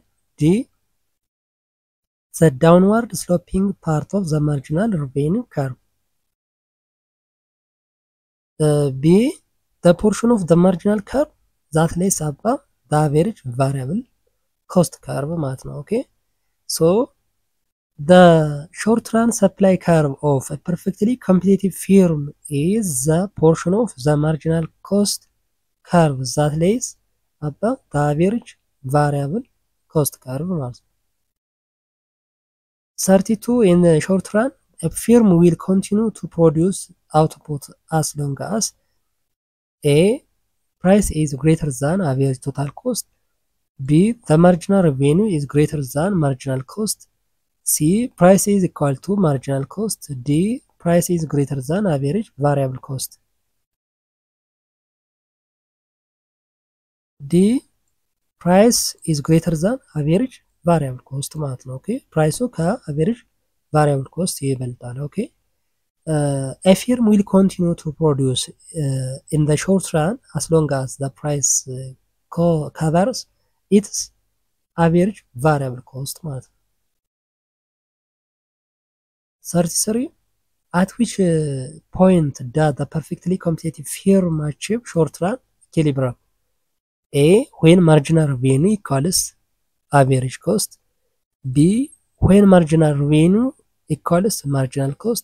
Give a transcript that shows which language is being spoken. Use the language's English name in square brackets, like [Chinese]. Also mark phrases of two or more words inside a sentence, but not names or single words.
[English] D, the downward sloping part of the marginal revenue curve. B, the portion of the marginal curve that lays above the average variable cost curve [Amharic] ማለት ነው። [English] Okay, so the short run supply curve of a perfectly competitive firm is the portion of the marginal cost curve that lays above the average variable cost curve [Amharic] ማለት ነው። [English] 32 in the short run a firm will continue to produce output as long as A, price is greater than average total cost. B, the marginal revenue is greater than marginal cost. C, price is equal to marginal cost. D, price is greater than average variable cost. D, price is greater than average variable cost [Amharic] ማለት ነው። ኦኬ ፕራይሱ ከአቨሬጅ [English] variable cost ይበልጣል። ኦኬ a firm will continue to produce in the short run as long as the price covers its average variable cost [Amharic] ማለት ነው። [English] 33 at which point does the perfectly competitive firm achieve short run equilibrium? A, when marginal revenue equals average cost. B, when marginal revenue equals marginal cost.